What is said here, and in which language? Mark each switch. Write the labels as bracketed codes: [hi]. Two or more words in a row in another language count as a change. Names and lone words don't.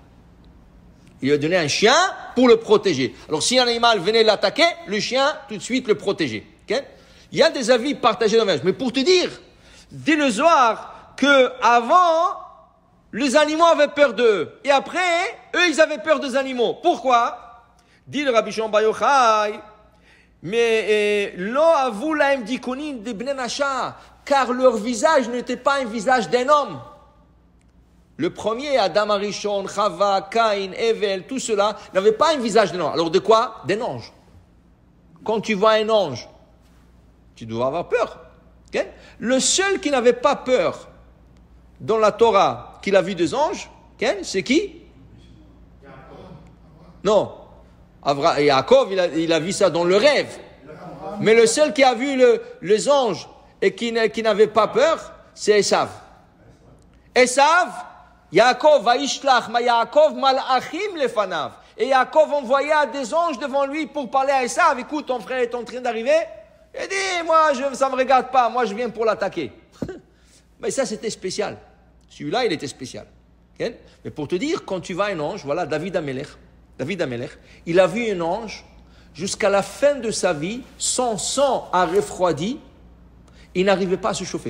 [fr] Il lui a donné un chien pour le protéger. Alors, si un animal venait l'attaquer, le chien, tout de suite, le protégeait. Okay? Il y a des avis partagés dans le verset. Mais pour te dire, dit le Zohar, que avant, les animaux avaient peur d'eux. Et après, eux, ils avaient peur des animaux. Pourquoi? Dit le Rabbi Shimon Bar Yochai, mais [arc] לא הוו להון דיוקנין דבני נשא, [fr] car leur visage n'était pas un visage d'un homme. Le premier, Adam Arishon, Chava, Caïn, Evel, tout cela, n'avait pas un visage d'un homme. Alors de quoi? D'un ange. Quand tu vois un ange, tu dois avoir peur. Okay? Le seul qui n'avait pas peur dans la Torah qu'il a vu des anges, okay? C'est qui? Non. Yaakov, il a vu ça dans le rêve. Mais le seul qui a vu les anges et qui n'avait pas peur, c'est Esav. [he] עשו, יעקב וישלח מה יעקב מלאכים לפניו. [fr] Et Yaakov envoya des anges devant lui pour parler à Esav. Écoute, ton frère est en train d'arriver. Il dit, moi, ça ne me regarde pas. Moi, je viens pour l'attaquer. Mais ça, c'était spécial. Celui-là, il était spécial. Okay? Mais pour te dire, quand tu vois un ange, voilà, David Amelech, il a vu un ange jusqu'à la fin de sa vie, son sang a refroidi, il n'arrivait pas à se chauffer.